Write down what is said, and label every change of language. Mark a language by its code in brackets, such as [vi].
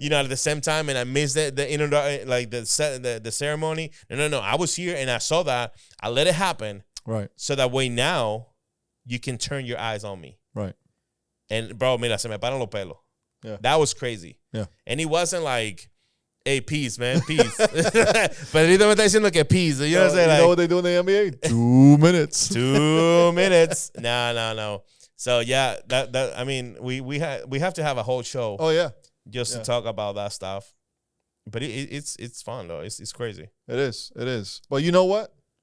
[en] At the same time, and I missed the ceremony. No. I was here and I saw that. I let it happen. Right. So that way now you can turn your eyes on me. Right. And bro, [es] mira, se me paran los pelos. [en] Yeah. That was crazy. Yeah. And he wasn't like, hey, peace, man, peace. [es] Pero ahorita me está diciendo que peace. [en] You know what I'm saying? You know what they do in the NBA? 2 minutes. 2 minutes. No. So yeah, that I mean, we have to have a whole show. Oh yeah. Just to talk about that stuff. But it's fun though. It's crazy. It is. But you know what?